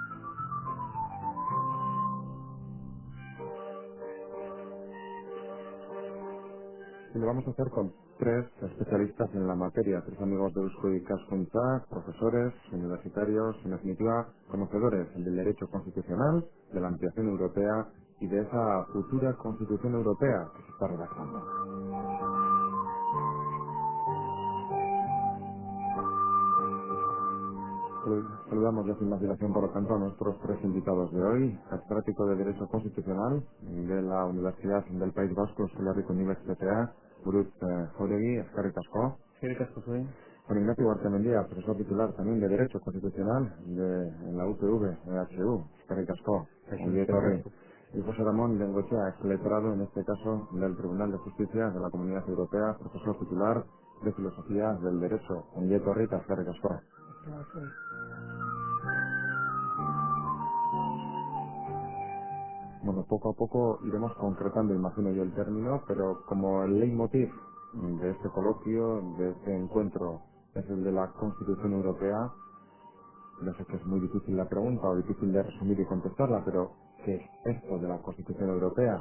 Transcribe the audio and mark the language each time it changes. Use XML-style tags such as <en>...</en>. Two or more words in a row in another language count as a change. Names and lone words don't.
<es>Y lo vamos a hacer con tres especialistas en la materia, tres amigos de Eusko y Cascuntza, profesores, universitarios, en definitiva, conocedores del derecho constitucional, de la ampliación europea y de esa futura Constitución Europea que se está redactando. Saludamos ya sin más dilación, por lo tanto, a nuestros tres invitados de hoy, catedrático de Derecho Constitucional de la Universidad del País Vasco,</es> <eu>Euskal Herriko Unibertsitatea, Buruz Jauregui, eskerrik asko. Eskerrik asko zuen.</eu> <es>Juan Ignacio Guartemendía, profesor titular también de Derecho Constitucional en la UPV, EHU,</es> <eu>eskerrik asko, ongi etorri.</eu> <es>Y José Ramón Bengoechea, ex letrado, en este caso, del Tribunal de Justicia de la Comunidad Europea, profesor titular de Filosofía del Derecho,</es> <eu>ongi etorri eta eskerrik asko.</eu> <es>Bueno, poco a poco iremos concretando, imagino yo, el término, pero como el leitmotiv de este coloquio, de este encuentro, es el de la Constitución Europea, no sé que es muy difícil la pregunta o difícil de resumir y contestarla, pero ¿qué es esto de la Constitución Europea?</es>